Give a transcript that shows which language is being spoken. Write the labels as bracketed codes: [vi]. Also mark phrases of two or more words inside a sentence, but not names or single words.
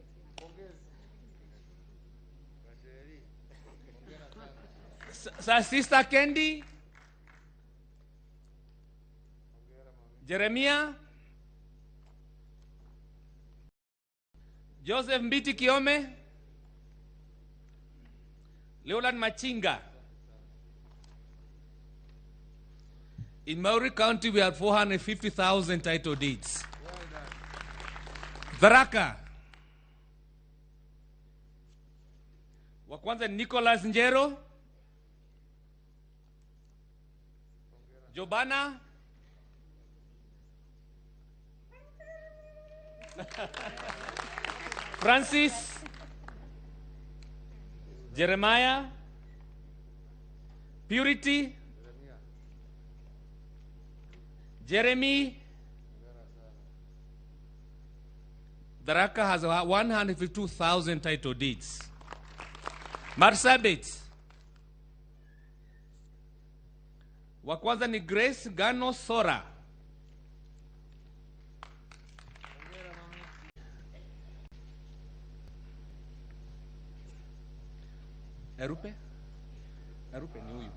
[en] Sister Candy. Jeremiah. Joseph Mbiti Kiome. Leoland Machinga. In Maori County, we have 450,000 title deeds. Tharaka. [sw] Wa kwanza Nicholas Njero. Jobana. Francis. Jeremiah. Purity. Jeremy. [en] Tharaka has 152,000 title deeds. Marsabit. [sw] Wa kwanza ni Grace Gano Sora. Erupe ni huyu.